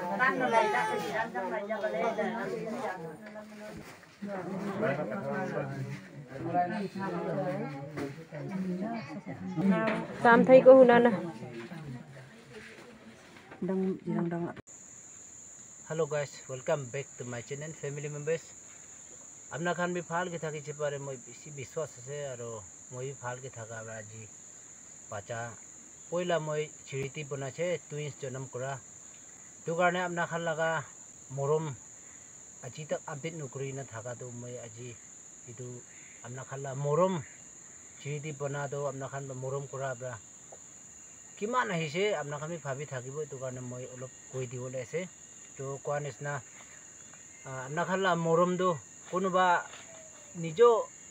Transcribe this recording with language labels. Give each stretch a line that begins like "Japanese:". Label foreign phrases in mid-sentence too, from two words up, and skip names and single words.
English: Tam thấy có huna na. Hello guys, welcome back to my channel family members.
Naga Pidgin: Amna khan bi phal ke thaki chipare moi bisi biswas ase aro moi bi phal ke thaka raji pacha poila moi chiriti bonache twins janam kura tu karne amna khan laga morom aji tak update nukuri na thaka tu moi aji itu amna khan la morom chiriti bona do amna khan morom kura bra kiman ahi se amna khan bi bhabi thakibo tu karne moi olop koi diwole ase to kwanis na amna khan la morom do konuba nijo